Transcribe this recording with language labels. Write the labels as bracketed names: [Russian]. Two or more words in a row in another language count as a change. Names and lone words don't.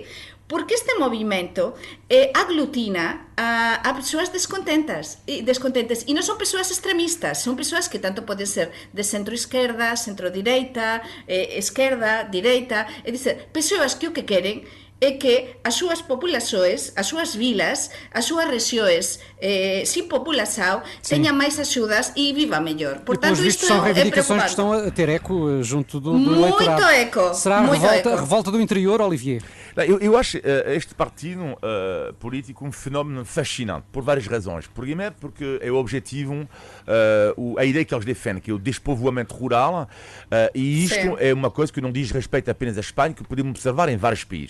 [Galician] Porque este movimento aglutina a persoas descontentas e non son persoas extremistas, son persoas que tanto poden ser de centro-esquerda, centro-direita, esquerda, direita, é dizer, persoas que o que queren é que as súas populações, as súas vilas, as súas rexiões sin população teñan máis axudas e viva mellor. [Portuguese] Portanto, isto são reivindicações que estão a ter eco junto do eleitorado. Muito eco. Será a revolta do interior, Olivier? Eu acho este partido político um fenómeno fascinante, por várias razões. Primeiro, porque é o objetivo, a ideia que eles defendem, que é o despovoamento rural, e isto é uma coisa que não diz respeito apenas à Espanha, que podemos observar em vários países.